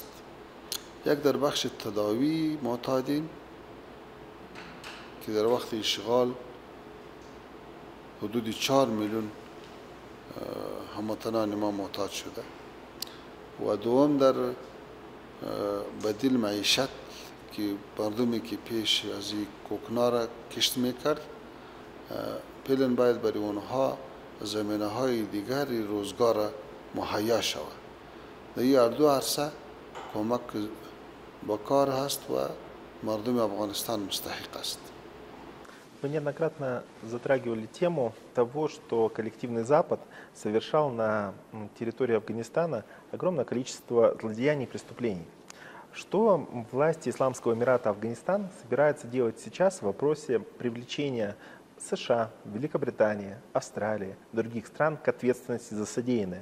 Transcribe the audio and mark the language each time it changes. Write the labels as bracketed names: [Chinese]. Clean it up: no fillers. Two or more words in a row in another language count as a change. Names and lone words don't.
[Persian] یک در بخش تداوی معتادین که در وقت اشغال حدود 4 میلیون هموطنان ما معتاد شده و دوم در بدیل معیشت که مردمی که پیش از این کوکنار کشت میکرد فعلا باید برای اونها زمینه های دیگری روزگار مهیا شود. در این دو عرصه کمک با کار هست و مردم افغانستان مستحق است. [Russian] Вы неоднократно затрагивали тему того, что коллективный Запад совершал на территории Афганистана огромное количество злодеяний и преступлений. Что власти Исламского Эмирата Афганистан собираются делать сейчас в вопросе привлечения США, Великобритании, Австралии, других стран к ответственности за содеянное?